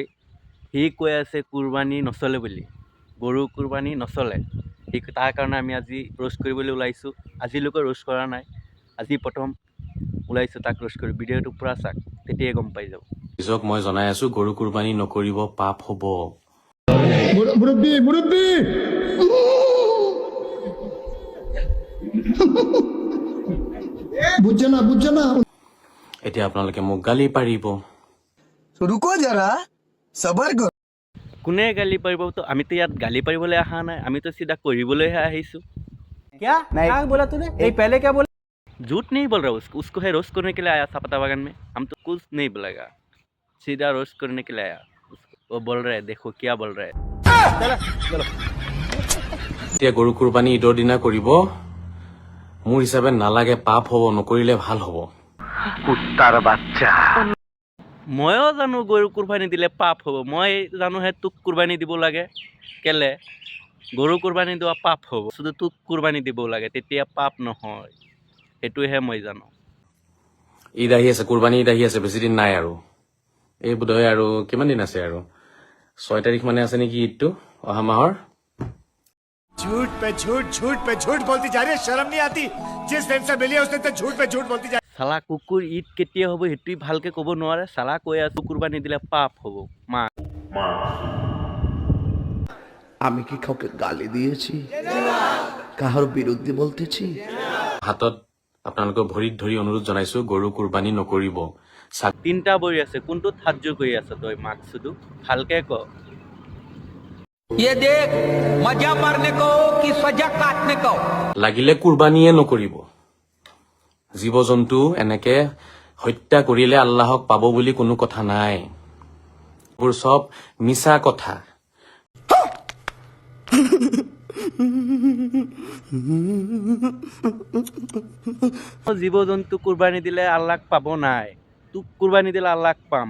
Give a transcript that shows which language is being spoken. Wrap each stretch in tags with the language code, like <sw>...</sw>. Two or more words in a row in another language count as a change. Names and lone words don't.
<as>সি কৈ আছে কুৰবানী নচলে বুলি, গৰু কুৰবানী নচলে। তাৰ কাৰণে আমি আজি ৰোষ্ট কৰিবলৈ ওলাইছোঁ। আজিলৈকে ৰোষ্ট কৰা নাই, আজি প্ৰথম ওলাইছোঁ তাক ৰোষ্ট কৰি। ভিডিঅ'টো পূৰা চাওক, তেতিয়াই গম পাই যাব। নিজক মই জনাই আছো, গৰু কুৰবানী নকৰিব, পাপ হ'ব।</as> <bn>মুরব্বী মুরব্বী বুঝছে না</bn> <as>এতিয়া আপোনালোকে মোক গালি পাৰিব।</as> <hi>रुको जरा सबर करो।</hi> <as>কোনে গালি পাৰিব? আমিতো ইয়াত গালি পাৰিবলৈ অহা নাই, আমিতো চিধা কৰিবলৈহে আহিছোঁ।</as> <hi>क्या क्या बोला तूने? नहीं पहले क्या बोला? झूठ नहीं बोल रहा, उसको है रोस्ट करने के लिए आया चाहपाता बागान में। हम तो कुछ नहीं बोलेगा, सीधा रोस्ट करने के लिए आया। वो बोल रहा है, देखो क्या बोल रहा है।</hi> <as>এতিয়া গৰু কুৰবানী ঈদৰ দিনা কৰিব, মোৰ হিচাপে নালাগে, পাপ হ'ব, নকৰিলে ভাল হ'ব। ময়ো জানো গৰু কুৰবানী দিলে পাপ হ'ব, মই জানোহে তোক কুৰবানী দিব লাগে। কেলে গৰু কুৰবানী দিয়া পাপ হ'ব, শুধু তোক কুৰবানী দিব লাগে, তেতিয়া পাপ নহয়। সেইটোহে মই জানো। ঈদ আহি আছে, কুৰবানী ঈদ আহি আছে, বেছি দিন নাই আৰু। এই বোধহয় আৰু কিমান দিন আছে আৰু 6 তাৰিখ মানে আছে নেকি ঈদটো, অহা মাহৰ।</as> <hi>झूठ पे झूठ बोलती जा रही है, शर्म नहीं आती? जिस दिन से मिली है उसने तो झूठ पे झूठ बोलती जा।</hi> <as>চালা কুকুৰ ঈদ কেতিয়া হ'ব সেইটো ভালকে ক'ব নোৱাৰে। চালা কৈ আছো কুৰবানী দিলে পাপ হ'ব। মা</as> <bn>আমি কি কাউকে গালি দিয়েছি, কাহার বিরুদ্ধে বলতেছি?</bn> <as>হাতত আপোনালোকৰ ভৰিত ধৰি অনুৰোধ জনাইছো, গৰু কুৰবানী নকৰিব। তিনিটা বৰি আছে, কোনটোত হাত জোৰ কৰি আছ তই? মাক শুধু ভালকে ক।</as> <hi>ये देख मजा मारने को कि सजा काटने को।</hi> <as>লাগিলে কুৰবানীয়ে নকৰিব। জীৱ জন্তু এনেকে হত্যা কৰিলে আল্লাহক পাব বুলি কোনো কথা নাই। এইবোৰ চব মিছা কথা। জীৱ জন্তু কুৰবানী দিলে আল্লাহক পাব নাই, তোক কুৰবানী দিলে আল্লাহক পাম।</as>